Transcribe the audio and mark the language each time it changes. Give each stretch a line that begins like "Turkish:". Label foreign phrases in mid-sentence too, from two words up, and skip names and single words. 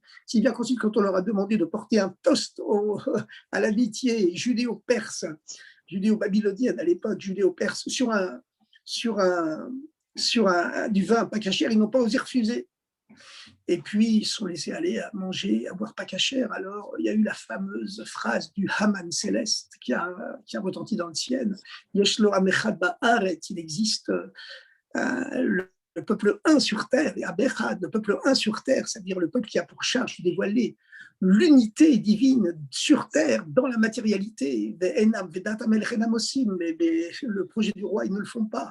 French: Si bien qu'ensuite, quand on leur a demandé de porter un toast à l'amitié judéo-perse, judéo-babylonienne à l'époque, judéo-perse, du vin pas cachère, ils n'ont pas osé refuser. Et puis, ils se sont laissés aller à manger, à boire pas cachère. Alors, il y a eu la fameuse phrase du Haman céleste qui a retenti dans le ciel.
Hebrew: יש לו עם אחד בארץ,
French: il existe le peuple un sur terre, et Abechad, le peuple un sur terre, c'est-à-dire le peuple qui a pour charge de dévoiler l'unité divine sur terre, dans la matérialité. Mais le projet du roi, ils ne le font pas.